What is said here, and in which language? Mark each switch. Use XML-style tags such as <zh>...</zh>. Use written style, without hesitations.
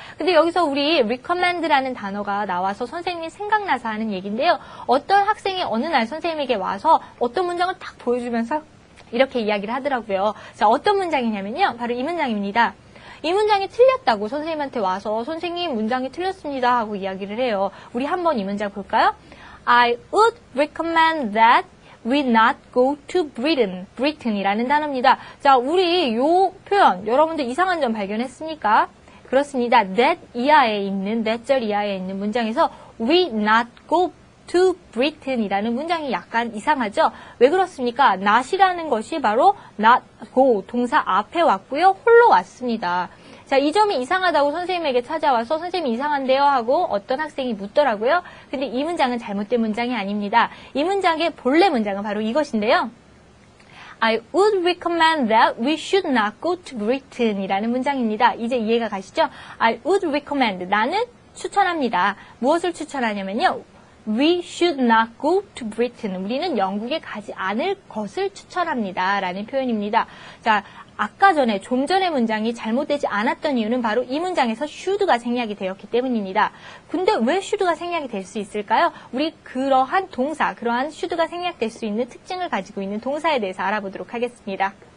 <ko>근데 여기서 우리 recommend라는 단어가 나와서 선생님이 생각나서 하는 얘기인데요. 어떤 학생이 어느 날 선생님에게 와서 어떤 문장을 딱 보여주면서 이렇게 이야기를 하더라고요. 자, 어떤 문장이냐면요. 바로 이 문장입니다. 이 문장이 틀렸다고 선생님한테 와서 선생님 문장이 틀렸습니다 하고 이야기를 해요. 우리 한번 이 문장 볼까요?</ko> <en>I would recommend that we not go to Britain.</en> <ko>Britain이라는 단어입니다. 자, 우리 요 표현 여러분들 이상한 점 발견했습니까? 그렇습니다. that 이하에 있는 that 절 이하에 있는 문장에서</ko> <en>we not go to Britain</en> <ko>이라는 문장이 약간 이상하죠? 왜 그렇습니까? not이라는 것이 바로 not go 동사 앞에 왔고요. 홀로 왔습니다. 자, 이 점이 이상하다고 선생님에게 찾아와서 선생님이 이상한데요 하고 어떤 학생이 묻더라고요. 근데 이 문장은 잘못된 문장이 아닙니다. 이 문장의 본래 문장은 바로 이것인데요.</ko> <en>I would recommend that we should not go to Britain</en> <ko>이라는 문장입니다. 이제 이해가 가시죠?</ko> <en>I would recommend,</en> <ko>나는 추천합니다. 무엇을 추천하냐면요.</ko> <en>We should not go to Britain.</en> <ko>우리는 영국에 가지 않을 것을 추천합니다. 라는 표현입니다. 자, 아까 전에 좀 전의 문장이 잘못되지 않았던 이유는 바로 이 문장에서 should가 생략이 되었기 때문입니다. 근데 왜 should가 생략이 될 수 있을까요? 우리 그러한 동사, 그러한 should가 생략될 수 있는 특징을 가지고 있는 동사에 대해서 알아보도록 하겠습니다.</ko>